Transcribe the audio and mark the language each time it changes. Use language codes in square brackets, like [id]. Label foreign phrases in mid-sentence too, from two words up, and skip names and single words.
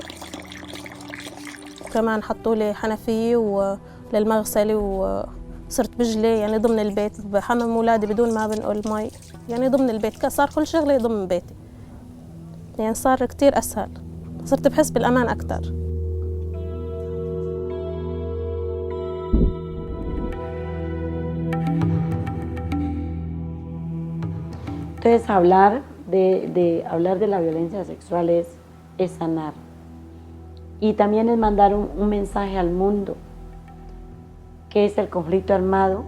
[ar] كمان حطوا لي حنفية للمغسلة وصرت بجلي يعني ضمن البيت، بحمم أولادي بدون ما بنقل مي، يعني ضمن البيت صار كل شغلة ضمن بيتي، يعني صار كتير أسهل، صرت بحس بالأمان أكتر. [es] Entonces hablar de la violencia sexual es sanar y también es mandar un mensaje al mundo, que es el conflicto armado.